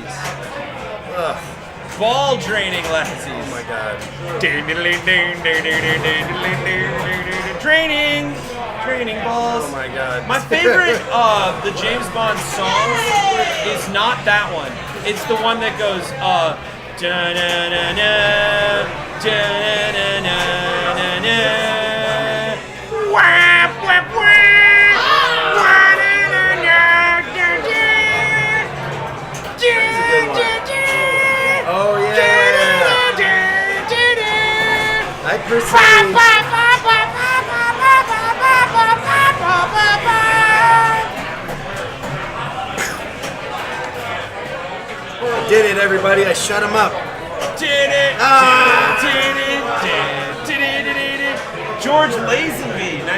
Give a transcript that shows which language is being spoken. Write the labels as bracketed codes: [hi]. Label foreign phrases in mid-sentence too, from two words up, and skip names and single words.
[en] Ugh, Ball Draining Lassies. oh my god. Draining balls. Oh my god. My favorite the James Bond song is not that one. It's the one that goes da-na-na-na, da-na-na-na-na, wap, wap, wap, wa-na-na-na, da-da, Oh yeah. da-da-da-da-da. I personally. Did it, everybody. I shut him up. Did it, Ah. did it. George Lazenby, nice.